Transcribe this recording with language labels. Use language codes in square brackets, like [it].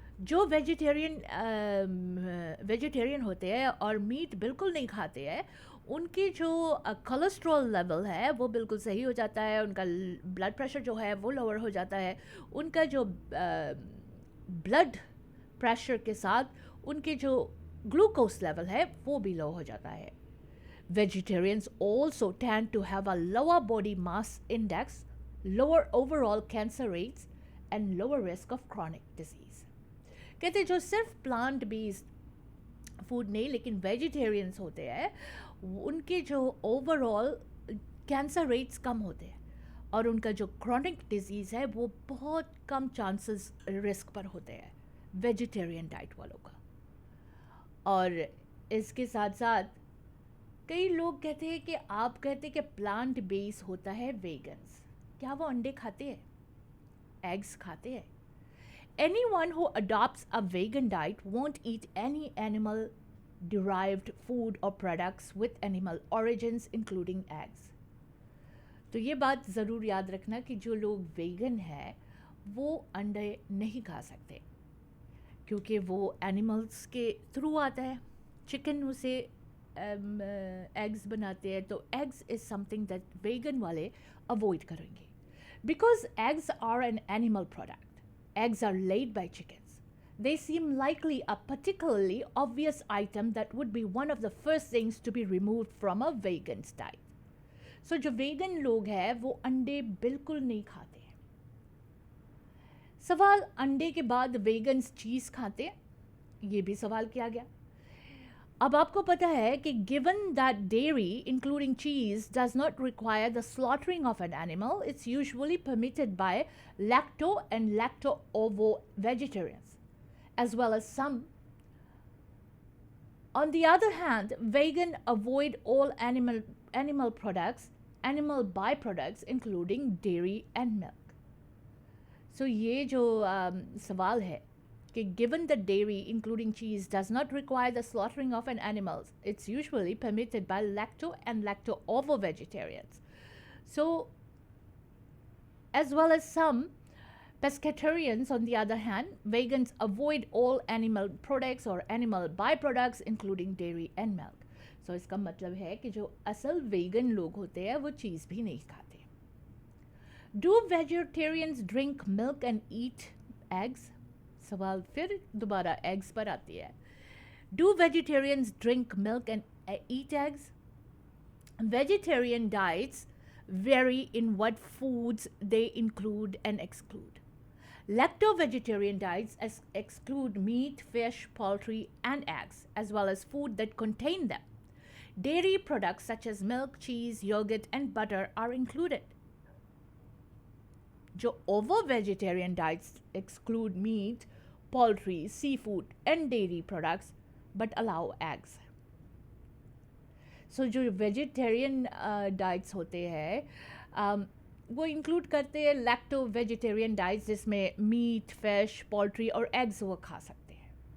[hi] जो वेजिटेरियन होते हैं और मीट बिल्कुल नहीं खाते हैं, उनकी जो कोलेस्ट्रॉल लेवल है वो बिल्कुल सही हो जाता है, उनका ब्लड प्रेशर जो है वो लोअर हो जाता है, उनका जो ब्लड प्रेशर के साथ उनके जो ग्लूकोज लेवल है वो भी लो हो जाता है। [en] Vegetarians also tend to have a lower body mass index, lower overall cancer rates, and lower risk of chronic disease. [hi] कहते जो सिर्फ प्लांट बेस्ड फूड नहीं लेकिन वेजिटेरियंस होते हैं, उनके जो ओवरऑल कैंसर रेट्स कम होते हैं और उनका जो क्रॉनिक डिजीज़ है वो बहुत कम चांसेस रिस्क पर होते हैं वेजिटेरियन डाइट वालों का। और इसके साथ साथ कई लोग कहते हैं कि आप कहते हैं कि प्लांट बेस होता है वेगन्स, क्या वो अंडे खाते हैं, एग्स खाते हैं? [en] Anyone who adopts a vegan diet won't eat any animal derived food or products with animal origins, including eggs. [hi] तो ये बात ज़रूर याद रखना कि जो लोग वेगन हैं वो अंडे नहीं खा सकते, क्योंकि वो एनिमल्स के थ्रू आता है। चिकन उसे एग्स बनाते हैं, तो eggs [en] is something that [hi] vegan वाले अवॉइड करेंगे, [en] Because eggs are an animal product. Eggs are laid by chickens. They seem likely a particularly obvious item that would be one of the first things to be removed from a vegan's diet. [hi] So जो vegan लोग हैं वो अंडे बिल्कुल नहीं खाते हैं। सवाल, अंडे के बाद वेगन्स चीज़ खाते हैं? ये भी सवाल किया गया। अब आपको पता है कि [en] given that dairy including cheese does not require the slaughtering of an animal, it's usually permitted by lacto and lacto-ovo vegetarians, as well as some. On the other hand, vegan avoid all animal products, animal byproducts including dairy and milk. So [hi] ये जो सवाल है कि [en] given that dairy including cheese does not require the slaughtering of an animal, it's usually permitted by lacto and lacto-ovo vegetarians. So as well as some pescatarians, on the other hand, vegans avoid all animal products or animal byproducts including dairy and milk. [hi] So इसका मतलब है कि जो असल vegan लोग होते हैं वो चीज़ भी नहीं खाते। [en] Do vegetarians drink milk and eat eggs? [hi] सवाल फिर दोबारा eggs पर आती है। [en] Do vegetarians drink milk and eat eggs? Vegetarian diets vary in what foods they include and exclude. Lacto-vegetarian diets exclude meat, fish, poultry, and eggs, as well as food that contain them. Dairy products such as milk, cheese, yogurt, and butter are included. जो ovo-vegetarian diets exclude meat, poultry, seafood, and dairy products, but allow eggs. [hi] So जो vegetarian diets होते हैं वो include करते हैं lacto vegetarian diets, जिसमें meet, fish, poultry और eggs वो खा सकते हैं।